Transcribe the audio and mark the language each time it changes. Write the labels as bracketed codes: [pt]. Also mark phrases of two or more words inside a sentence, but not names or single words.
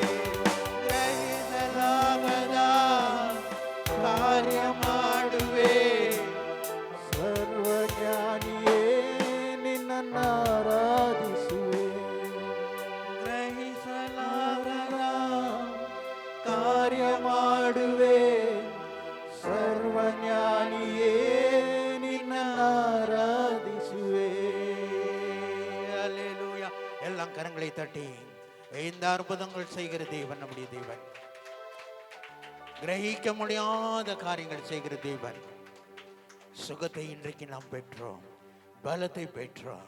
[kn] ಗ್ರಹಿಸಲಾಗದ ಕಾರ್ಯ ಮಾಡುವೆ ಸರ್ವಜ್ಞಾನಿಯೇ ನಿನ್ನನ್ನು ಆರಾಧಿಸುವೆ. ಗ್ರಹಿಸಲಾಗದ ಕಾರ್ಯ ಮಾಡುವೆ ಸರ್ವಜ್ಞಾನಿಯೇ ನಿನ್ನನ್ನು ಆರಾಧಿಸುವೆ. [ta] அல்லேலூயா. எல்லாம் கரங்களை தட்டி இந்த அற்புதங்கள் செய்கிற தேவன் நம்முடைய தேவன். கிரகிக்க முடியாத காரியங்கள் செய்கிற தேவன். சுகத்தை இன்றைக்கு நாம் பெற்றோம், பலத்தை பெற்றோம்.